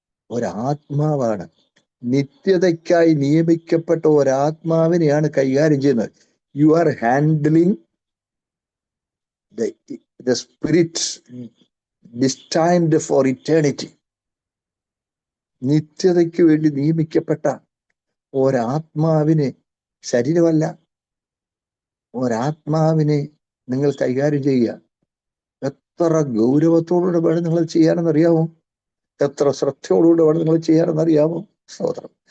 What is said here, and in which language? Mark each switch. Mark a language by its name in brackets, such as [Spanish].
[Malayalam] ഒരാത്മാവാണ്. നിത്യതയ്ക്കായി നിയമിക്കപ്പെട്ട ഒരാത്മാവിനെയാണ് കൈകാര്യം ചെയ്യുന്നത്. [English] You are handling the spirit destined for eternity. [Malayalam] നിത്യതയ്ക്ക് വേണ്ടി നിയമിക്കപ്പെട്ട ഒരാത്മാവിനെ, ശരീരമല്ല, ഒരാത്മാവിനെ നിങ്ങൾ കൈകാര്യം ചെയ്യുക. എത്ര ഗൗരവത്തോടുകൂടെ വേണം നിങ്ങൾ ചെയ്യാനെന്നറിയാമോ? എത്ര ശ്രദ്ധയോടുകൂടെ വേണം നിങ്ങൾ ചെയ്യാനെന്നറിയാമോ? സ്തോത്രം.